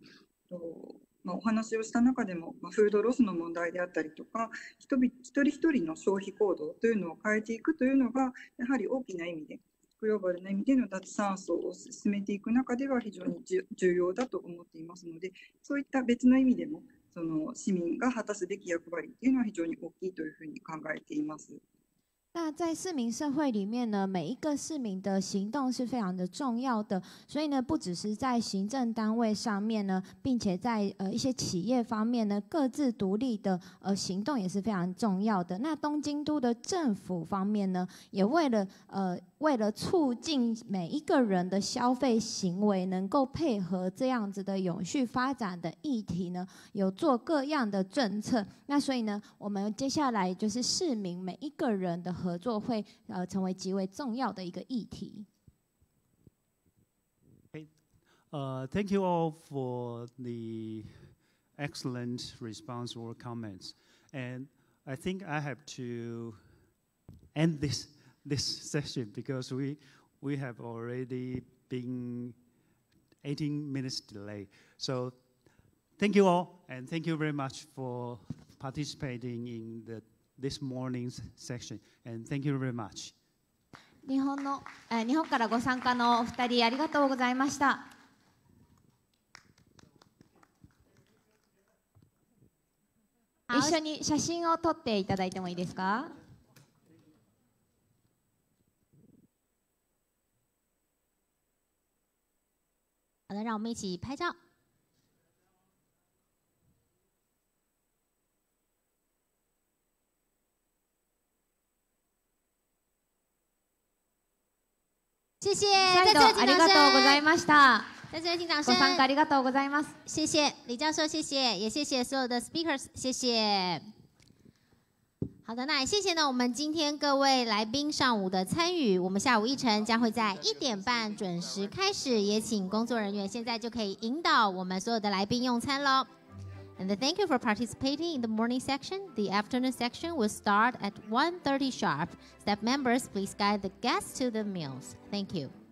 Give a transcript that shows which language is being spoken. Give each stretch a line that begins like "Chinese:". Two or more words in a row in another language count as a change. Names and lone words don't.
Japanese: お話をした中でも、フードロスの問題であったりとか、一人一人の消費行動というのを変えていくというのが、やはり大きな意味で、グローバルな意味での脱炭素を進めていく中では非常に重要だと思っていますので、そういった別の意味でも、その市民が果たすべき役割というのは非常に大きいというふうに考えています。
Chinese: 那在市民社会里面呢，每一个市民的行动是非常的重要的，所以呢，不只是在行政单位上面呢，并且在一些企业方面呢，各自独立的行动也是非常重要的。那东京都的政府方面呢，也为了促进每一个人的消费行为能够配合这样子的永续发展的议题呢，有做各样的政策。那所以呢，我们接下来就是市民每一个人的合作会成为极为重要的一个议题。
English: Thank you all for the excellent response or comments. And I think I have to end this session because we have already been 18 minutes delay. So thank you all, and thank you very much for participating in this morning's section. And thank you very much.
Japanese: 日本からご参加のお二人ありがとうございました。一緒に写真を撮っていただいてもいいですか？
Chinese: 好的，让我们一起拍照。谢谢，
Japanese: 再度ありがとうございました。
Chinese: 在这里请掌声。
Japanese: ご参加ありがとうございます。
Chinese: 谢谢李教授，谢谢，也谢谢所有的 speakers， 谢谢。好的，那也谢谢呢我们今天各位来宾上午的参与。我们下午议程将会在1点半准时开始，也请工作人员现在就可以引导我们所有的来宾用餐喽。
English: And thank you for participating in the morning section. The afternoon section will start at 1:30 sharp. Staff members, please guide the guests to the meals. Thank you.